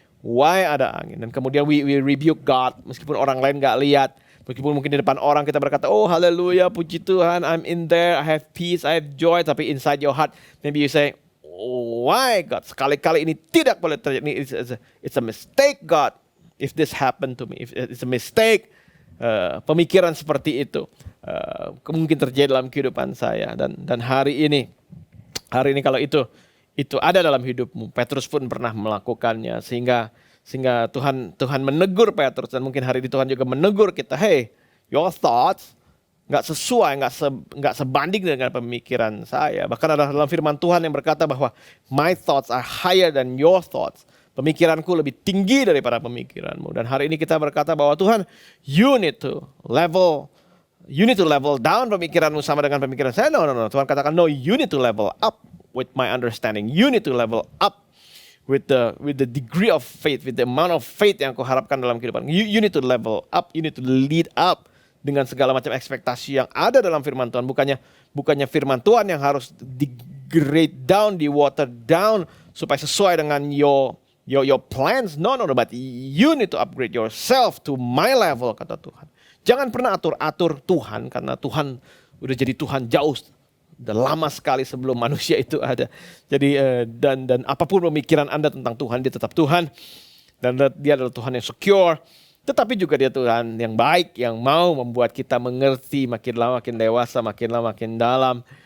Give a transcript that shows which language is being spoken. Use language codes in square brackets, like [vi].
[id] Why ada angin? Dan kemudian [en] we rebuke God [id] meskipun orang lain gak lihat. Meskipun mungkin di depan orang kita berkata, oh haleluya, puji Tuhan, [en] I'm in there, I have peace, I have joy. Tapi inside your heart, maybe you say, oh, why God? [id] Sekali-kali ini tidak boleh terjadi. [en] It's a mistake God. If this happened to me, if it's a mistake. [id] Pemikiran seperti itu mungkin terjadi dalam kehidupan saya. Dan hari ini kalau itu ada dalam hidupmu, Petrus pun pernah melakukannya, sehingga Tuhan menegur Petrus, dan mungkin hari ini Tuhan juga menegur kita, hey, [en] your thoughts [id] nggak sesuai, nggak sebanding dengan pemikiran saya. Bahkan ada dalam firman Tuhan yang berkata bahwa [en] my thoughts are higher than your thoughts. [id] Pemikiranku lebih tinggi daripada pemikiranmu. Dan hari ini kita berkata bahwa Tuhan, [en] you need to level down [id] pemikiranmu sama dengan pemikiran saya. [en] No. [id] Tuhan katakan, [en] no, you need to level up with my understanding. You need to level up with the degree of faith, with the amount of faith [id] yang kau harapkan dalam kehidupan. [en] You need to level up, you need to lead up [id] dengan segala macam ekspektasi yang ada dalam firman Tuhan. [en] Bukannya firman Tuhan yang harus di-grade down, di-water down supaya sesuai dengan your plans. No, but you need to upgrade yourself to my level, [id] kata Tuhan. Jangan pernah atur-atur Tuhan, karena Tuhan udah jadi Tuhan jauh, udah lama sekali sebelum manusia itu ada. Jadi dan apapun pemikiran Anda tentang Tuhan, dia tetap Tuhan. Dan dia adalah Tuhan yang secure. Tetapi juga dia Tuhan yang baik, yang mau membuat kita mengerti makin lama makin dewasa, makin lama makin dalam.